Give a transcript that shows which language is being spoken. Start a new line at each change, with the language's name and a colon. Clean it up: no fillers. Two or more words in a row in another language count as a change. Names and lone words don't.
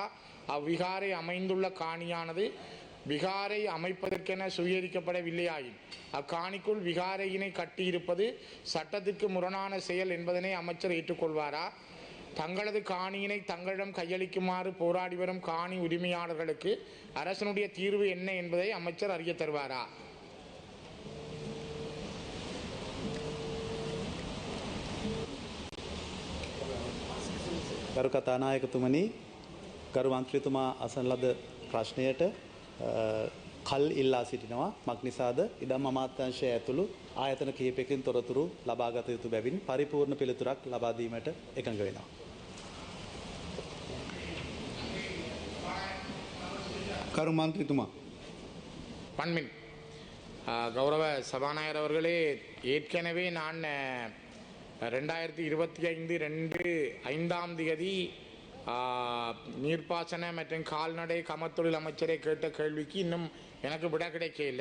Tamil: அவ்விகாரை அமைந்துள்ள காணியானது விகாரை அமைப்பதற்கென சுவீகரிக்கப்படவில்லையாயின் அக்காணிக்குள் விகாரையினை கட்டியிருப்பது சட்டத்திற்கு முரணான செயல் என்பதனை அமைச்சர் ஏற்றுக்கொள்வாரா? தங்களது காணியினை தங்களிடம் கையளிக்குமாறு போராடி வரும் காணி உரிமையாளர்களுக்கு அரசனுடைய தீர்வு என்ன என்பதை அமைச்சர் அறிய தருவாரா?
Sinhala: ගරු කතානායකතුමනි, ගරු මන්ත්‍රීතුමා අසන ලද ප්‍රශ්නයට කල් ඉල්ලා සිටිනවා. මක්නිසාද ඉදම් අමාත්‍යාංශය ඇතුළු ආයතන කිහිපයකින් තොරතුරු ලබාගත යුතු බැවින් පරිපූර්ණ පිළිතුරක් ලබා දීමට එකඟ වෙනවා. කරු මන්ත්‍රීතුමා
Tamil: பண்மின் கௌரவ சபாநாயகர் அவர்களே, ஏற்கனவே நான் 2025 2/5 நீர்ப்பாசன மற்றும் கால்நடை கமத்தொழில் அமைச்சரை கேட்ட கேள்விக்கு இன்னும் எனக்கு விட கிடைக்கல.